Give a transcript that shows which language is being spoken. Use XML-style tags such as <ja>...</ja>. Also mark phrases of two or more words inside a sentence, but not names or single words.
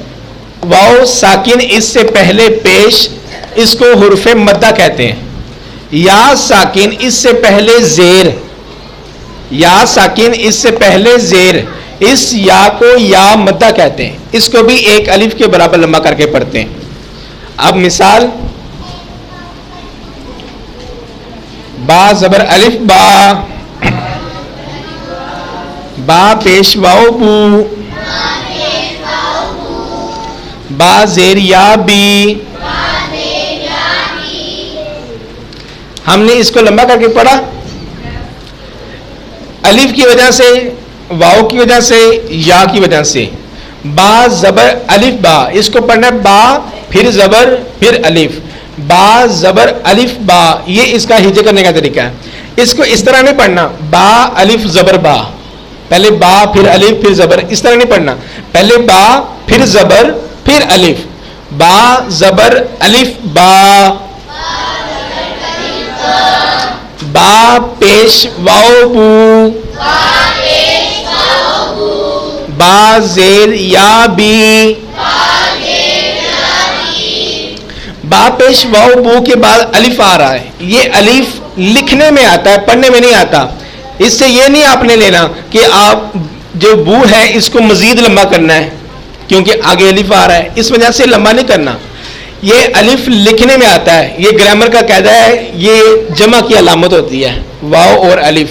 <ur>واو ساکن اس سے پہلے پیش, اس کو حروف مدہ کہتے ہیں. یا ساکن اس سے پہلے زیر, یا ساکن اس سے پہلے زیر, اس یا کو یا مدہ کہتے ہیں. اس کو بھی ایک الف کے برابر لمبا کر کے پڑھتے ہیں. اب مثال, با زبر الف با, با پیش واو بو, با زیر یا بی. ہم نے اس کو لمبا کر کے پڑھا. الف کی وجہ سے, واو کی وجہ سے, یا کی وجہ سے. با زبر الف با, اس کو پڑھنا ہے با پھر زبر پھر الف. با زبر الف با, یہ اس کا ہجے کرنے کا طریقہ ہے. اس کو اس طرح نہیں پڑھنا با الف زبر با, پہلے با پھر الف پھر زبر, اس طرح نہیں پڑھنا. پہلے با پھر زبر پھر الف. با زبر الف با, با پیش واو بو, با زیر یا بی. با پیش واو بو کے بعد الف آ رہا ہے. یہ الف لکھنے میں آتا ہے, پڑھنے میں نہیں آتا. اس سے یہ نہیں آپ نے لینا کہ آپ جو بو ہے اس کو مزید لمبا کرنا ہے کیونکہ آگے الف آ رہا ہے, اس وجہ سے لمبا نہیں کرنا. یہ الف لکھنے میں آتا ہے, یہ گرامر کا قاعدہ ہے, یہ جمع کی علامت ہوتی ہے واو اور الف.</ur>